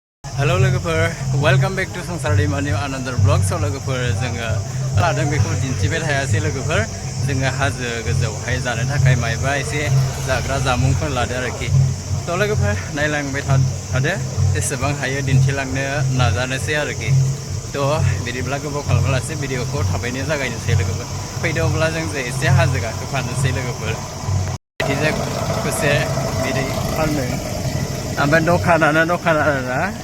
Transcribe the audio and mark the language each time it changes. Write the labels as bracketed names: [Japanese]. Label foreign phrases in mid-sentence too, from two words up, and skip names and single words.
[English] Hello logofer, welcome back to Sangsari Mani another vlog. [Bodo] So logofer जोङो लादों बेखौ दिन्थिबाय थायासै लोगोफोर जोङो हाजो गोजौहाय जानो थाखाय मायबा एसे जाग्रा जामुंफोर लादो आरोखि थ' लोगोफोर नायलांबाय थादो जेसेबां हायो दिन्थिलांनो नाजानोसै आरोखि थ' बिदिब्ला गोबाव खालामालासे भिडिअखौ थाबैनो जागायनोसै लोगोफोर फैदो अब्ला जों एसे हाजो गाखोफानोसै लोगोफोर बिदिजों खुसे बिदि फानदों ओमफ्राय दखान आरोना